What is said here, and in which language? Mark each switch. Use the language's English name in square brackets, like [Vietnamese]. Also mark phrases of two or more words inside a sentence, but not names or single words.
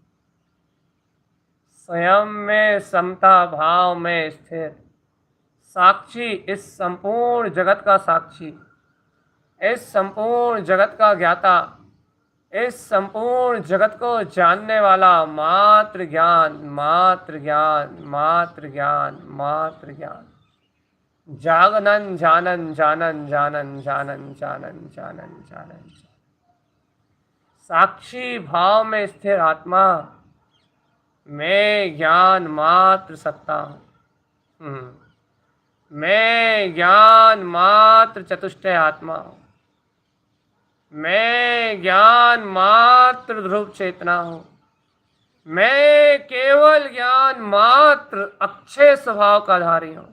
[Hindi] स्वयं में समता भाव में स्थिर साक्षी, इस संपूर्ण जगत का साक्षी, इस संपूर्ण जगत का ज्ञाता, इस संपूर्ण जगत को जानने वाला मात्र ज्ञान, मात्र ज्ञान, मात्र ज्ञान, मात्र ज्ञान, जागनन जानन जानन जानन जानन जानन जानन जानन, साक्षी भाव में स्थिर आत्मा, मैं ज्ञान मात्र सत्ता हूँ, मैं ज्ञान मात्र चतुष्टय आत्मा हूँ, मैं ज्ञान मात्र ध्रुव चेतना हूँ, मैं केवल ज्ञान मात्र अक्षय स्वभाव का धारी हूँ।